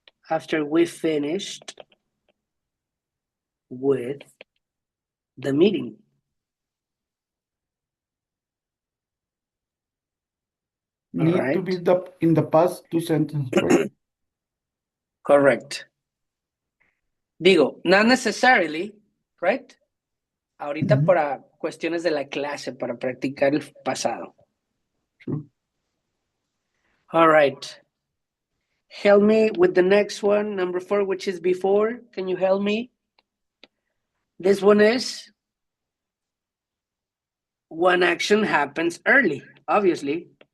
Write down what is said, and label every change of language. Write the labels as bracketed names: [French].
[English] After we finished with the meeting. Need to be in the past two sentences, right? Correct. [Spanish] Digo, [English] not necessarily, right? [Spanish] Ahorita para cuestiones de la clase, para practicar el pasado. [English] True. All right. Help me with the next one, number 4, which is before. Can you help me? This one is when action happens early, obviously.